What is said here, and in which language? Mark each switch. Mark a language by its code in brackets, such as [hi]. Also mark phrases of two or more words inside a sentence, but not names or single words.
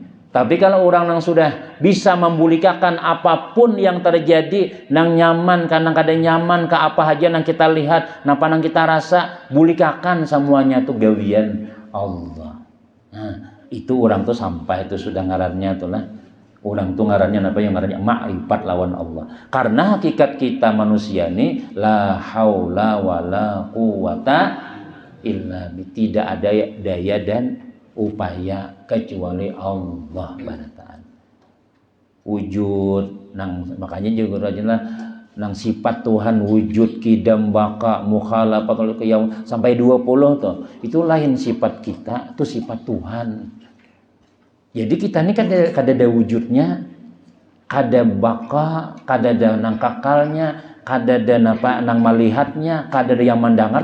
[bjn] Tapi kalau orang yang sudah bisa membulikakan apapun yang terjadi, nang nyaman, kadang kadang nyaman ke apa aja nang kita lihat, napa nang kita rasa, bulikakan semuanya tuh gawian Allah. Nah itu orang tuh sampai itu sudah ngarannya tuh lah. Orang tuh ngarannya apa yang ngarannya ma'rifat lawan Allah. [id] Karena hakikat kita manusia ini [ar] لا حول ولا قوة إلا بالله. [id] Tidak ada daya dan upaya kecuali Allah Ta'ala. [bjn] Wujud makanya juga rajinlah nang sifat Tuhan [ar] وجود قدم بقاء مخالفة القيام [bjn] sampai 20 tuh. Itu lain sifat kita, itu sifat Tuhan. Jadi kita ini kada ada wujudnya, kada baka, kada ada nang kakalnya, kada ada nang melihatnya, kada ada yang mendengar.